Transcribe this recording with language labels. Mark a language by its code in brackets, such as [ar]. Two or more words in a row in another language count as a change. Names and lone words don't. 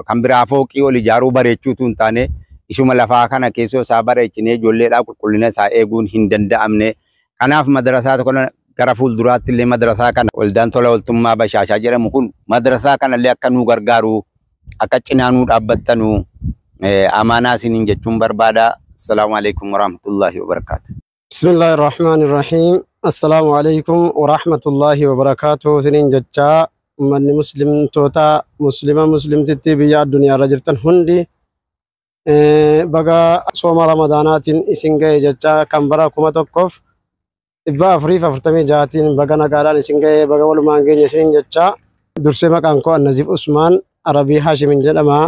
[om] Kan biraa fooqii ol ijaaruu bareechuutu hin taane isuma lafaa kana keessoo isaa bareechinee ijoolleedhaa qulqullina isaa eeguun hin danda'amne. Kanaaf madrasaa kana gara fuulduraatti illee madrasaa kana waldaan tola ooltummaa Bashaashaa jedhamu kun madrasaa kanallee akka nu gargaaru akka cinaa nu dhaabbattanu amaanaa isiniin jechuun barbaada. [ar] السلام عليكم ورحمة الله وبركاته. بسم الله الرحمن الرحيم السلام عليكم ورحمة الله وبركاته. [om] Sinin jecha manni muslimtoota muslimtitti biyya addunyaa irra jirtan hundi baga sooma Ramadaanaatiin isin ga'e jecha kan bara 1446 baga nagaadhaan isin ga'e baga walumaan geenye isinin jecha dursee maqaan koo Naziif Usmaan Arabii Haashimin jedhama.